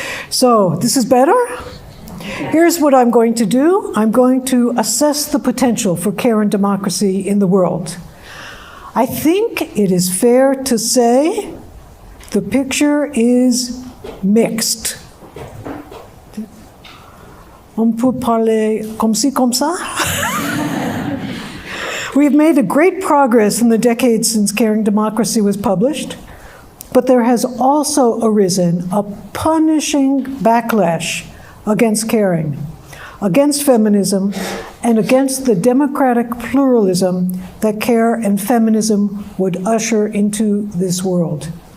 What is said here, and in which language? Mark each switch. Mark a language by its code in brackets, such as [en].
[en] So, this is better? Here's what I'm going to do. I'm going to assess the potential for care and democracy in the world. I think it is fair to say the picture is mixed. [fr] On peut parler comme ci, comme ça? [en] We have made a great progress in the decades since Caring Democracy was published, but there has also arisen a punishing backlash against caring, against feminism, and against the democratic pluralism that care and feminism would usher into this world.